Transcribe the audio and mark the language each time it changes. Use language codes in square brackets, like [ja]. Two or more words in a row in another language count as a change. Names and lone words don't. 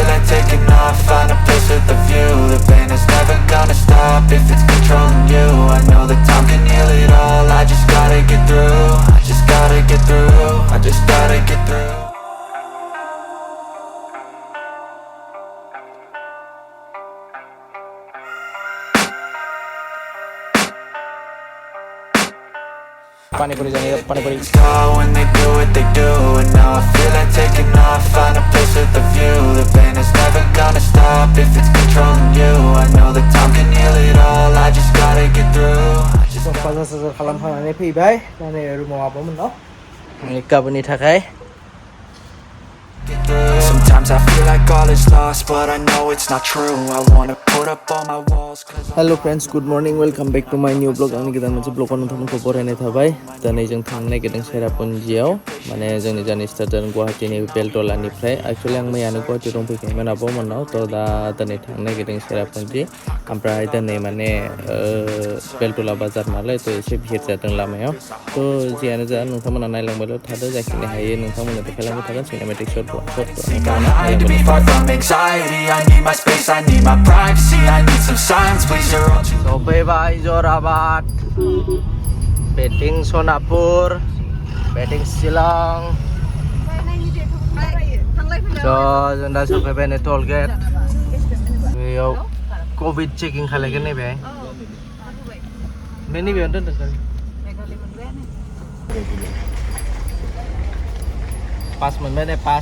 [en] taking off, find a place with a view. The pain is never gonna stop if it's controlling you. I know that time can heal it all, I just gotta get through. I just gotta get through, I just gotta get through. Panipuri jani panipuri. When they do what they do, and now I feel like taking off, find a place with a view. The pain is never gonna stop if it's controlling you. I know that time can heal it all, I just gotta get through. [brx] Pasal खालामखांनानै फैबाय दा नै रुमाव हाबोमोन न' गाबोननि थाखाय [en] Sometimes I feel like all is lost, but I know it's not true. I wanna put up all my walls. Hello friends, good morning, welcome back to my new vlog. [brx] आंनि गोदान मोनसे ब्लगाव नोंथांमोनखौ बरायनाय थाबाय। दिनै जों थांनो नागिरदों चेरापुन्जियाव, माने जोंनि जार्नि स्टार्ट जादों गुवाहाटीनि बेलतलानिफ्राय। एक्चुअली आं मैयानो गुवाहाटीयाव दंफैखायोमोन आब'मोननाव, थ' दा दिनै थांनो नागिरदों चेरापुन्जि। ओमफ्राय दिनै माने बेलतला बाजार नालाय थ' एसे भिर जादों लामायाव। थ' जियानो जा नोंथांमोना नायलांबायल' थादो, जाखिनि हायो नोंथांमोननो देखायलांबाय थागोन सिनेमेटिक [en] I need to be far from anxiety. I need my space, I need my privacy. I need some silence, please. You're all too. [brx] सफैबाय जराबाद, बेटिं सनापुर, बेटिं शिलं। जों दा सफैबाय नै [en] toll gate. [brx] बेयाव [en] covid checking [brx] खालायगोन नैबे। बे नैबेयावनो दोनदों पास मोनबाय नै पास।